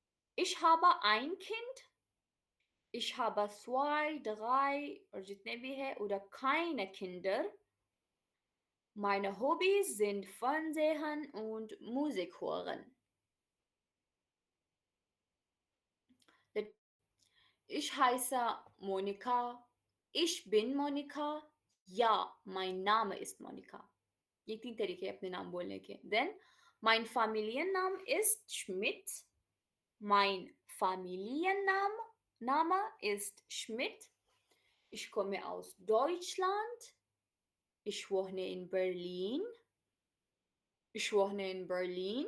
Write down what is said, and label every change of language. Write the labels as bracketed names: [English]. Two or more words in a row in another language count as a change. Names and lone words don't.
[German] Ich habe ein Kind, ich habe zwei, drei [Urdu] और जितने भी है [German] oder keine Kinder. Meine Hobbys sind Fernsehen und Musik hören. Ich heiße Monika. Ich bin Monika. Ja, mein Name ist Monika. [Urdu] ये 3 तरीके हैं अपने नाम बोलने के. [German] Then mein Familiennamen ist Schmidt. Mein Familienname ist Schmidt. Ich komme aus Deutschland. Ich wohne in Berlin. Ich wohne in Berlin.